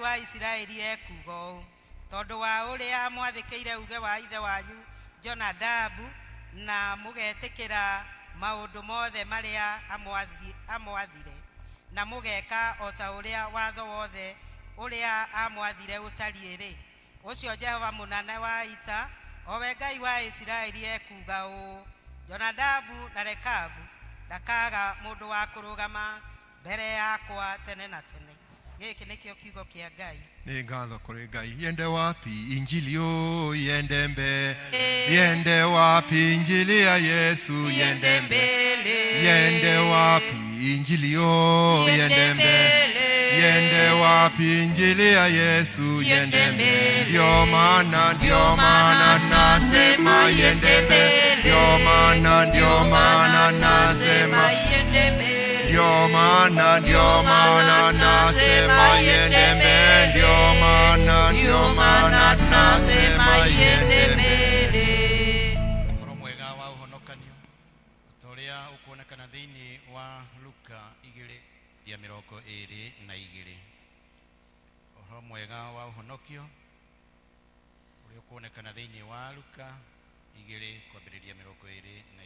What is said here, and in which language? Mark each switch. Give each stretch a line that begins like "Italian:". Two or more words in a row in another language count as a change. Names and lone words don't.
Kikuyu: wa Isiraeli ekuga ũũ: tondũ wa ũrĩa mwathĩkĩire uge wa ithe wanyu Jonadabu na mũgetĩkĩra maũndũ mothe marĩa amwathire, na mũgeka o ta ũrĩa watho wothe ũrĩa amwathire ũtariĩ-rĩ, ũcio Jehova mũnene wa ita, o we Ngai wa Isiraeli ekuga ũũ: Jonadabu na Rekabu ndakaga mũndũ wa kũrũgama mbere yakwa tene na tene. Gĩkĩ nĩkĩo kiugo kĩa Ngai. Nĩ ngatho kũrĩ Ngai.
Swahili: Yende wapi injili yo, yende mbele. Yende wapi injili ya Yesu, yende mbele. Yende wapi injili yo, yende mbele. Yende wapi injili ya Yesu, yende mbele. Ndio maana nasema yende mbele. Ndio maana nasema yende mbele. Ndio maana nasema yende mbele. Ndio maana nasema yende mbele.
Kikuyu: Ũhoro mwega wa ũhonokanio ũrĩa ũkuonekana thĩinĩ wa Luka 2:22. Ũhoro mwega wa ũhonokio ũrĩa ũkuonekana thĩinĩ wa Luka 2:22.